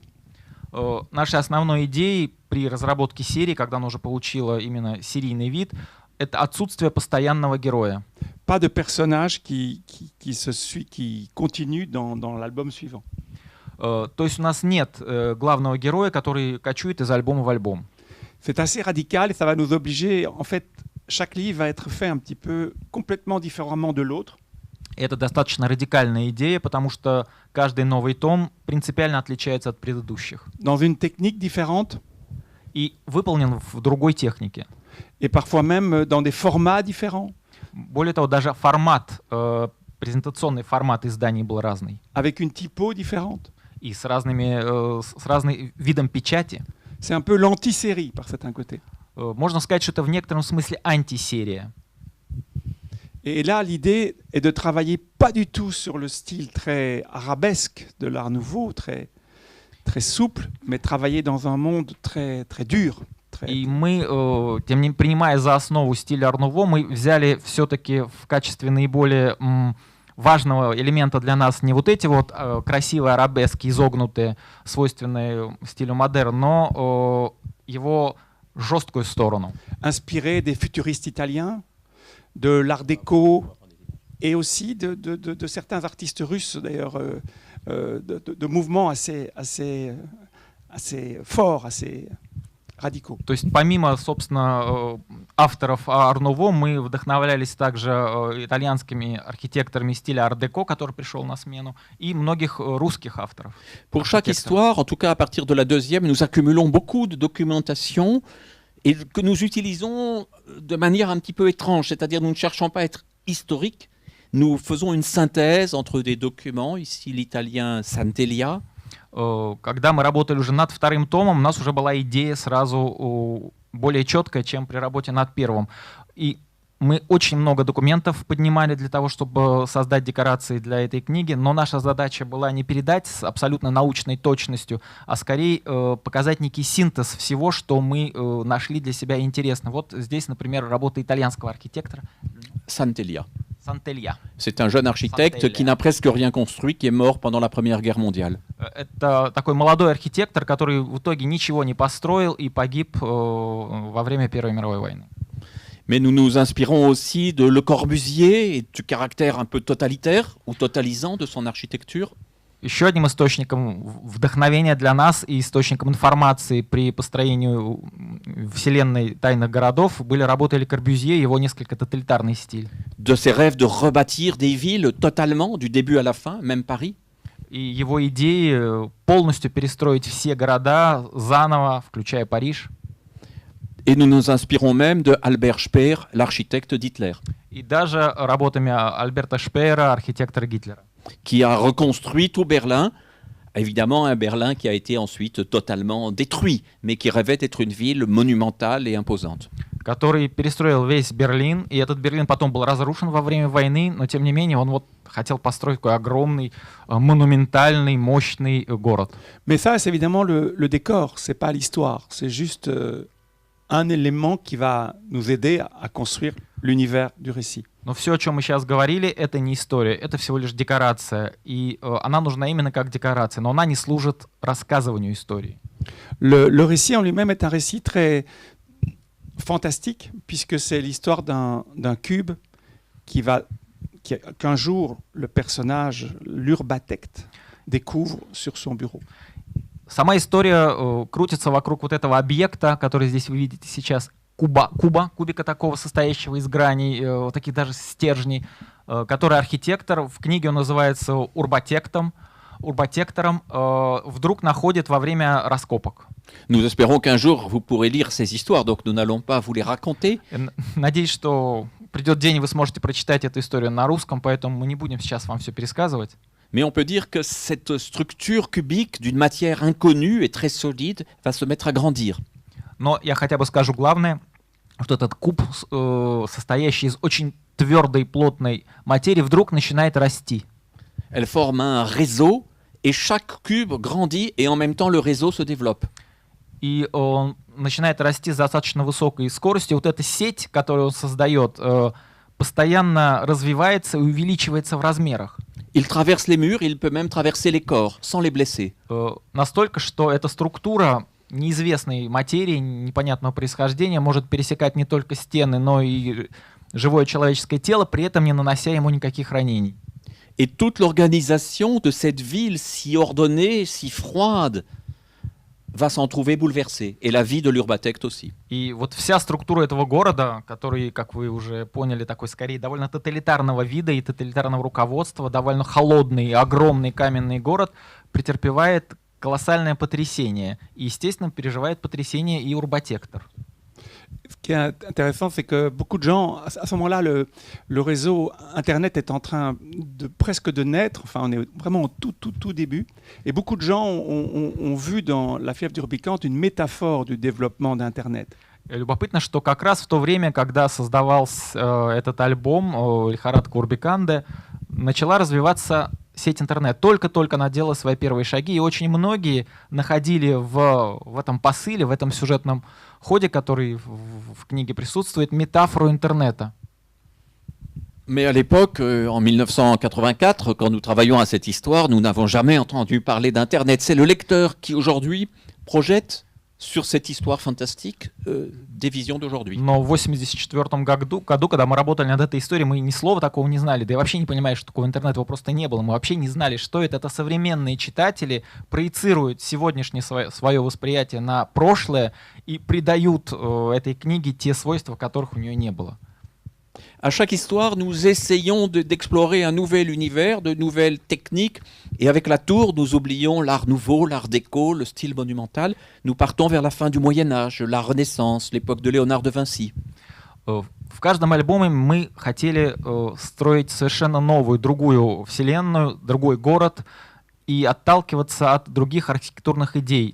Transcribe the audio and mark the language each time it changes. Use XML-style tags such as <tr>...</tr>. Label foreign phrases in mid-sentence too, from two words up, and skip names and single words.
<ru>Нашей основной идеей при разработке серии, когда она уже получила именно серийный вид, это отсутствие постоянного героя.</ru> <fr>Pas de personnage qui continue dans l'album suivant.</fr> <ru>То есть у нас нет главного героя, который кочует из альбома в альбом.</ru> <fr>C'est assez radical et ça va nous obliger, en fait, chaque livre va être fait un petit peu complètement différemment de l'autre.</fr> <ru>Это достаточно радикальная идея, потому что каждый новый том принципиально отличается от предыдущих.</ru> <fr>Dans une technique différente.</fr> <ru>И выполнен в другой технике.</ru> <fr>Et parfois même dans des formats différents.</fr> <ru>Более того, даже формат, презентационный формат изданий был разный.</ru> <fr>Avec une typo différente.</fr> <ru>И с разным видом печати.</ru> <fr>C'est un peu l'anti-série par certains côtés.</fr> <ru>Можно сказать, что это в некотором смысле антисерия.</ru> <fr>Et là, l'idée est de travailler pas du tout sur le style très arabesque de l'Art Nouveau, très souple, mais travailler dans un monde très dur.</fr> <ru>И мы, тем не менее, принимая за основу стиль Ар-Нуво, мы взяли все-таки в качестве наиболее важного элемента для нас не вот эти вот красивые арабески, изогнутые, свойственные стилю модерн, но его жесткую сторону.</ru> <fr>Inspiré des futuristes italiens, de l'art déco et aussi de certains artistes russes, d'ailleurs, de mouvements assez forts, assez radicaux.</fr> <ru>То есть помимо, собственно, авторов Ар-Нуво, мы вдохновлялись также итальянскими архитекторами стиля ар-деко, который пришел на смену, и многих русских авторов.</ru> <fr>Pour chaque histoire, en tout cas à partir de la deuxième, nous accumulons beaucoup de documentation et que nous utilisons de manière un petit peu étrange, c'est-à-dire nous ne cherchons pas à être historiques, nous faisons une synthèse entre des documents, ici l'italien Santelia.</fr> <ru>Когда мы работали уже над вторым томом, у нас уже была идея сразу более четкая, чем при работе над первым. И мы очень много документов поднимали для того, чтобы создать декорации для этой книги, но наша задача была не передать с абсолютно научной точностью, а скорее показать некий синтез всего, что мы нашли для себя интересно. Вот здесь, например, работа итальянского архитектора Santelia.</ru> <fr>Santelia. C'est un jeune architecte qui n'a presque rien construit, qui est mort pendant la Première Guerre mondiale.</fr> <ru>Это такой молодой архитектор, который в итоге ничего не построил и погиб во время Первой мировой войны.</ru> <fr>Mais nous nous inspirons aussi de Le Corbusier et du caractère un peu totalitaire ou totalisant de son architecture.</fr> <ru>Еще одним источником вдохновения для нас и источником информации при построению вселенной тайных городов были работы Ле Корбюзье и его несколько тоталитарный стиль.</ru> <fr>De ses rêves de rebâtir des villes totalement, du début à la fin, même Paris.</fr> <ru>И его идеи полностью перестроить все города заново, включая Париж.</ru> <fr>Et nous nous inspirons même de Albert Speer, l'architecte d'Hitler,</fr> <ru>И даже работами Альберта Шпеера, архитектора Гитлера,</ru> <fr>qui a reconstruit tout Berlin. Évidemment, un Berlin qui a été ensuite totalement détruit, mais qui rêvait d'être une ville monumentale et imposante.</fr> <ru>который перестроил весь Берлин, и этот Берлин потом был разрушен во время войны, но тем не менее он вот хотел построить такой огромный, монументальный, мощный город.</ru> <fr>Mais ça, c'est évidemment le décor, c'est pas l'histoire. C'est juste un élément qui va nous aider à construire l'univers du récit.</fr> <ru>Но все, о чем мы сейчас говорили, это не история, это всего лишь декорация. И она нужна именно как декорация, но она не служит рассказыванию истории.</ru> <fr>Le récit en lui-même est un récit très fantastique, puisque c'est l'histoire d'un cube qu'un jour le personnage, l'urbatecte, découvre sur son bureau.</fr> <ru>Сама история крутится вокруг вот этого объекта, который здесь вы видите сейчас, кубика такого, состоящего из граней, вот таких даже стержней, который архитектор, в книге он называется урбатектором, вдруг находит во время раскопок.</ru> <fr>Nous espérons qu'un jour vous pourrez lire ces histoires, donc nous n'allons pas vous les raconter.</fr> <ru>Надеюсь, что придет день, и вы сможете прочитать эту историю на русском, поэтому мы не будем сейчас вам все пересказывать.</ru> <fr>Mais on peut dire que cette structure cubique d'une matière inconnue et très solide va se mettre à grandir.</fr> <ru>Но я хотя бы скажу главное, что этот куб, состоящий из очень твердой, плотной материи, вдруг начинает расти.</ru> <fr>Elle forme un réseau et chaque cube grandit et en même temps le réseau se développe.</fr> <ru>И он начинает расти с достаточно высокой скоростью. Вот эта сеть, которую он создает, постоянно развивается и увеличивается в размерах.</ru> <fr>Il traverse les murs, il peut même traverser les corps sans les blesser.</fr> <ru>Настолько, что эта структура неизвестной материи, непонятного происхождения, может пересекать не только стены, но и живое человеческое тело, при этом не нанося ему никаких ранений.</ru> <fr>Et toute l'organisation de cette ville si ordonnée, si froide, va s'en trouver bouleversée. Et la vie de l'urbatecte aussi.</fr> <ru>И вот вся структура этого города, который, как вы уже поняли, такой скорее довольно тоталитарного вида и тоталитарного руководства, довольно холодный, огромный каменный город, претерпевает колоссальное потрясение. И, естественно, переживает потрясение и урбатектор.</ru> <fr>Ce qui est intéressant, c'est que beaucoup de gens, à ce moment-là, le réseau Internet est en train presque de naître, enfin on est vraiment au tout début, et beaucoup de gens ont vu dans La fièvre d'Urbicante une métaphore du développement d'Internet.</fr> <ru>Любопытно, что как раз в то время, когда создавался этот альбом «Лихорадка Урбиканде», начала развиваться сеть интернет. Только-только она делала свои первые шаги, и очень многие находили в этом посыле, в этом сюжетном ходе, который в книге присутствует, метафору интернета.</ru> <fr>Mais à l'époque, en 1984, quand nous travaillons à cette histoire, nous n'avons jamais entendu parler d'Internet. C'est le lecteur qui aujourd'hui projette sur cette histoire fantastique des visions d'aujourd'hui.</fr> <ru>Но в 1984 году, когда мы работали над этой историей, мы ни слова такого не знали, да и вообще не понимали, что такого интернета, его просто не было. Мы вообще не знали, что это. Это современные читатели проецируют сегодняшнее свое восприятие на прошлое и придают этой книге те свойства, которых у нее не было.</ru> <fr>À chaque histoire, nous essayons d'explorer un nouvel univers, de nouvelles techniques. Et avec la tour, nous oublions l'art nouveau, l'art déco, le style monumental. Nous partons vers la fin du Moyen-Âge, la Renaissance, l'époque de Léonard de Vinci.</fr> <ru>В каждом альбоме мы хотели строить совершенно новую, другую вселенную, другой город и отталкиваться от других архитектурных идей.</ru>